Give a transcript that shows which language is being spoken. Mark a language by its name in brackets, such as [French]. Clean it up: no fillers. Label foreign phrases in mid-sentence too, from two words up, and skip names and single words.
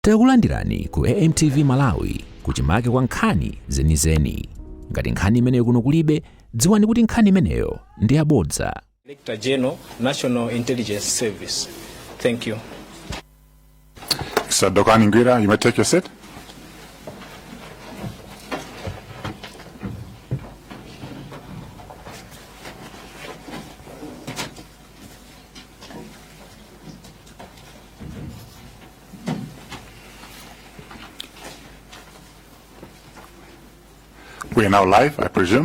[Nyanja] Takulandirani ku AMTV Malawi kuchimake kwa nkhani zenizeni. Ngati nkhani imeneyo kuno kulibe, dziwani kuti nkhani imeneyo ndi yabodza. [English] Director General, National Intelligence Service. Thank you. Mr. Dokani Ngwira, you may take your seat. We are now live, I presume.